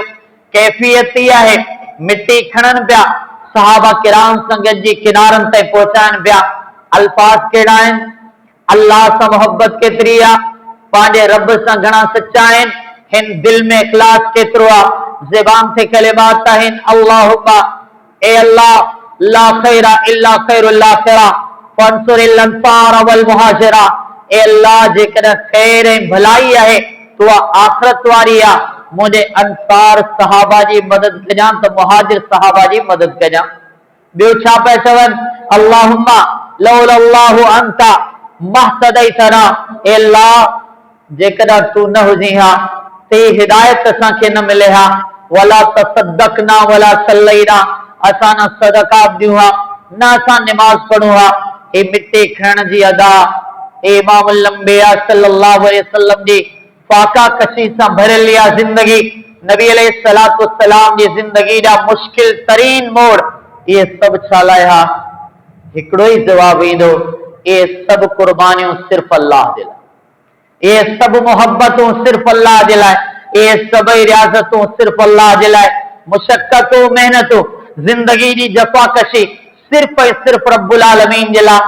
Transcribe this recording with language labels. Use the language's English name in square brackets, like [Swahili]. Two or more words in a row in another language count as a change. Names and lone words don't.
[Sindhi] कैफियत ई आहे, मिट्टी खणनि पिया, सहाबा किराम सां गॾिजी किनारनि ताईं पहुचाइनि पिया। अल्फाज केड़ा आहिनि, अल्लाह सां मोहब्बत केतिरी आहे, पंहिंजे रब सां घणा सच्चा आहिनि, हिन दिल में इखलास केतिरो आहे, ज़बान ते कलिमात आहिनि अल्लाहुम्मा ए अल्लाह [Arabic] لا خير إلا خير الآخرة فانصر الأنصار والمهاجرة. [Sindhi] ए अल्लाह जेकॾहिं खैर ऐं भलाई आहे तो आखिरत वारी आहे, मुझे अंसार सहाबा जी मदद कजां तो मुहाजिर सहाबा जी मदद कजां। ॿियो छा पिया चवनि, [Arabic] اللهم لولا الله أنت ما اهتدينا. [Sindhi] ए अल्लाह जेकॾहिं तू न हुजी हा, ते हिदायत असांखे न मिले हा, [Arabic] ولا تصدقنا ولا صلينا, [Sindhi] असां न सदका ॾियूं हा, न असां निमाज़ पढ़ूं हा। हे मिटे खणण जी अदा इमामुल अंबिया [Arabic] صلى الله عليه وسلم [Sindhi] जी फाका कशी सां भरियल आहे ज़िंदगी, नबी [Arabic] عليه الصلاة والسلام [Sindhi] जी ज़िंदगी जा मुश्किल तरीन मोड़, ये सब छा लाइ हा? हिकिड़ो ई जवाब ईंदो, ये सब कुर्बानियूं सिर्फ़ अल्लाह जे लाइ, ये सब मोहब्बतूं सिर्फ़ अल्लाह जे लाइ, ये सब रियाज़तूं सिर्फ़ अल्लाह जे लाइ, मुशक्क़तूं मेहनतूं ज़िंदगी जी जफ़ाकशी सिर्फ़ ऐं सिर्फ़ रब्बुल आलमीन जे लाइ।